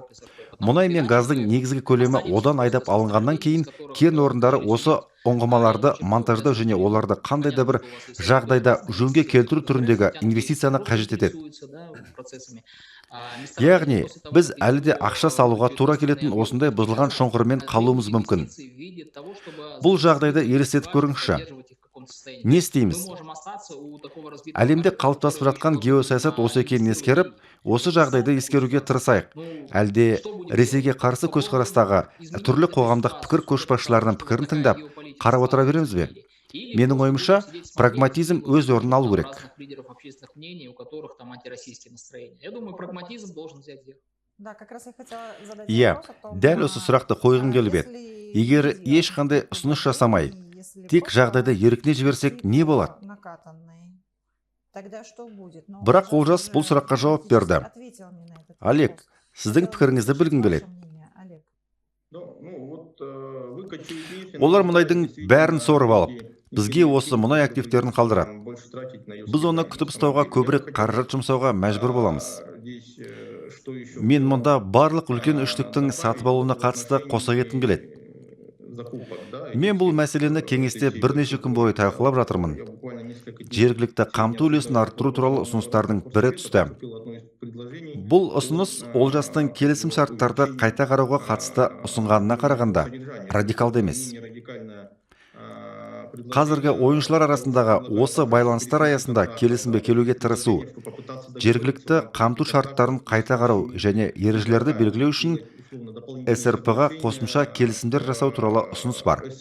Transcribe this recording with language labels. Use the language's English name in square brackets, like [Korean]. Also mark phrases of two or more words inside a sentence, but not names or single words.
[Kazakh] Мұнай мен газдың негізгі көлемі одан айдап алынғаннан кейін кен орындары осы ұңғымаларды монтаждау және оларды қандай да бір жағдайда жөнге келтіру түріндегі инвестицияны қажет етеді. Яғни, біз әлі де ақша салуға тура келетін осындай бұзылған шұңқырмен қалуымыз мүмкін. Бұл жағдайды елестетіп көріңізші. [Russian] состоянии. [Kazakh] Не [Russian] Мы [Kazakh] істейміз? [Russian] можем остаться у такого разбитого [Kazakh] Әлемде [Russian] корабль, [Kazakh] қалыптасып [Russian] который [Kazakh] жатқан [Russian] еще [Kazakh] геосаясат [Russian] должен, [Kazakh] осы екенін [Russian] инвестировать [Kazakh] ескеріп, осы жағдайды ескеруге тырысайық. [Russian] Ну, [Kazakh] Әлде [Russian] что будем [Kazakh] Ресейге [Russian] делать? [Kazakh] қарсы [Russian] Попробуем [Kazakh] көзқарастағы [Russian] изменить [Kazakh] түрлі [Russian] эту [Kazakh] қоғамдық [Russian] ситуацию, [Kazakh] пікір [Russian] с учетом [Kazakh] көшбасшыларының [Russian] того, что [Kazakh] пікірін [Russian] такая [Kazakh] тыңдап, [Russian] геополитика [Kazakh] қарап отыра [Russian] складывается [Kazakh] береміз [Russian] в [Kazakh] бе? [Russian] мире? Или [Kazakh] Менің [Russian] просто [Kazakh] ойымша, [Russian] будем сидеть, смотреть, [Kazakh] прагматизм [Russian] и вот [Kazakh] өз орнын алу [Russian] там [Kazakh] керек. [Russian] разных лидеров общественных мнений, у которых там антироссийские настроения. Я думаю, прагматизм должен взять верх. Да, как раз я хотела задать [Kazakh] Иә, [Russian] вопрос о том, [Kazakh] дәл осы сұрақты қойғым келіп еді. [Russian] если [Kazakh] Егер [Russian] не делать [Kazakh] ешқандай [Russian] никаких [Kazakh] ұсыныс жасамай, [Russian] предложений, если [Kazakh] тек [Russian] просто [Kazakh] жағдайды еркіне жіберсек, [Russian] идти [Kazakh] не [Russian] по [Kazakh] болады? [Russian] накатанной, тогда что будет? Но [Kazakh] Бірақ [Russian] Олжас [Kazakh] Олжас бұл [Russian] уже [Kazakh] сұраққа жауап [Russian] практически [Kazakh] берді. [Russian] ответил мне на этот [Kazakh] Олег, [Russian] вопрос. [Kazakh] сіздің [Russian] Хотелось бы [Kazakh] пікіріңізді [Russian] услышать [Kazakh] білгім [Russian] ваше [Kazakh] келеді. [Russian] мнение, Олег. Выкачу идеи, [Kazakh] Олар [Russian] но [Kazakh] мұнайдың [Russian] действительно [Kazakh] бәрін сорып алып, [Russian] люди [Kazakh] бізге [Russian] не [Kazakh] осы мұнай активтерін қалдырады. [Russian] больше тратить на ее [Kazakh] Біз оны [Russian] содержание. [Kazakh] күтіп [Russian] На самом [Kazakh] ұстауға [Russian] деле, [Kazakh] көбірек [Russian] я бы [Kazakh] қаражат [Russian] хотел, [Kazakh] жұмсауға мәжбүр боламыз. [Russian] здесь, что еще [Kazakh] Мен [Russian] хотел, [Kazakh] мұнда барлық үлкен үштіктің [Russian] добавить [Kazakh] сатып алуына [Russian] в [Kazakh] қатысты [Russian] отношении, [Kazakh] қоса кеткім келеді. [Russian] закупок, да, [Kazakh] Мен бұл [Russian] этих, [Kazakh] мәселені кеңесте Ресей бірнеше күн бойы талқылап жатырмын. [Russian] Я буквально несколько дней [Kazakh] Жергілікті қамту үлесін арттыру туралы ұсыныстардың бірі түсті. Бұл ұсыныс Олжастың келісім шарттарды қайта қарауға қатысты ұсынғанына қарағанда радикалды емес. Қазіргі ойыншылар арасындағы осы байланыстар аясында келісімге келуге тырысу, жергілікті қамту шарттарын қайта қарау және ережелерді белгілеу үшін СРП-ға қосымша келісімдер жасау туралы ұсыныс бар.